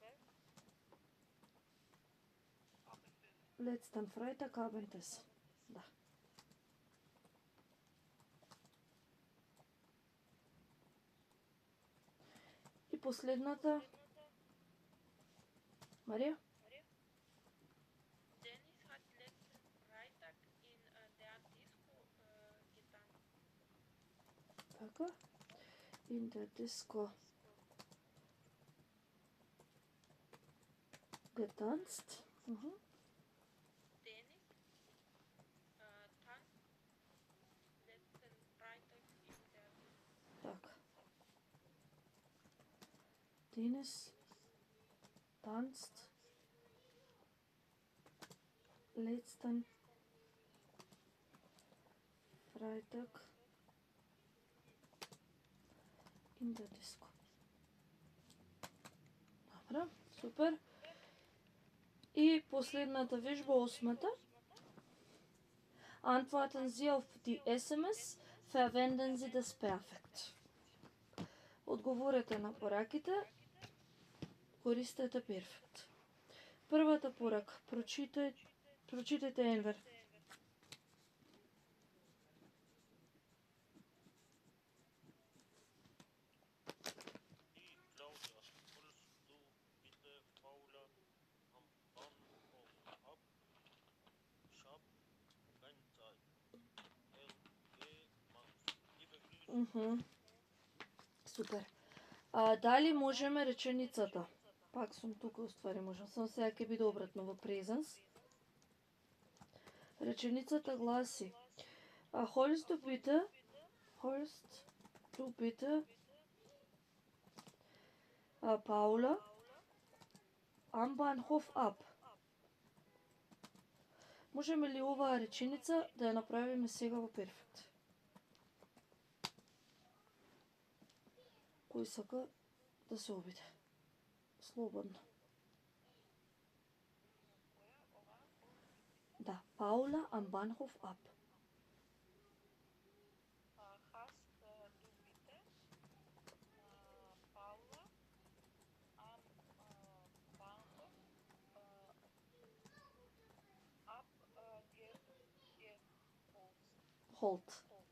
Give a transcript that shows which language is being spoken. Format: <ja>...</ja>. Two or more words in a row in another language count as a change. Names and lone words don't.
<de>Letzten Freitag Abendessen.</de> <mk>Да. И последната. Марија?</mk> <de>Dennis hat letzten Freitag in der Disco getanzt. Така. In der Disco getanzt. Dennis tanzt letzten Freitag in der Disco. Така. Денис tanzt letzten Freitag in der Disco.</de> <mk>Добро, супер. И последната вежба, 8-та.</mk> <de>Antworten Sie auf die SMS, verwenden Sie das Perfekt.</de> <mk>Одговорете на пораките, користете перфект. Првата порака, прочитајте Енвер.</mk> <de>Die Claudia, holst du bitte Paula am Bahnhof ab? Ich hab keine Zeit. LG Max. Liebe Grüße.</de> <mk>Супер. Дали можеме реченицата? Пак сум тука, уствари можам. Само сега ќе биде обратно во презенс. Реченицата гласи:</mk> <de>Holst du bitte Paula am Bahnhof ab?</de> <mk>Можеме ли оваа реченица да ја направиме сега во перфект? Кој сака да се обиде? Слободно. Да,</mk> <de>Paula am Bahnhof ab. Hast du bitte Paula am Bahnhof Holt.</de>